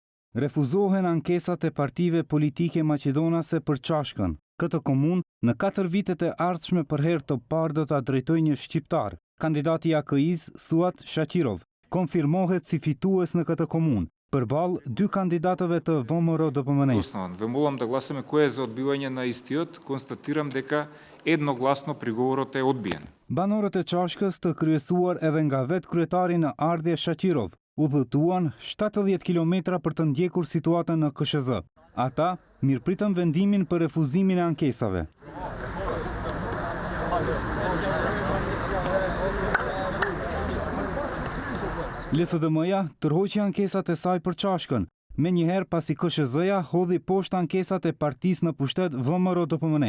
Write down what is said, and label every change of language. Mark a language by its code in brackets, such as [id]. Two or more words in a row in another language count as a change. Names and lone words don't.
[sq] Refuzohen ankesat e partive politike maqedonase për Çashkën. Këtë komunë në 4 vitet e ardhshme për herë të parë do ta drejtojë një shqiptar. Kandidati i AKI-s Suat Shaqirov konfirmohet si fitues në këtë komunë, përballë 2 kandidatëve të ВМРО-ДПМНЕ-s. [mk] Ве молам да гласаме кое е за одбивање на истиот, констатирам дека едногласно приговорот е одбиен. [sq] Banorët e Çashkës të kryesuar edhe nga vetë kryetari në ardhje Shaqirov udhëtuan 70 kilometra për të ndjekur situatën në KSZ. Ata mirëpritën vendimin për refuzimin e ankesave. LSDM-ja tërhoqi ankesat e saj për Çashkën, menjëherë pasi KSZ-ja hodhi poshtë ankesat e partisë në pushtet ВМРО-ДПМНE.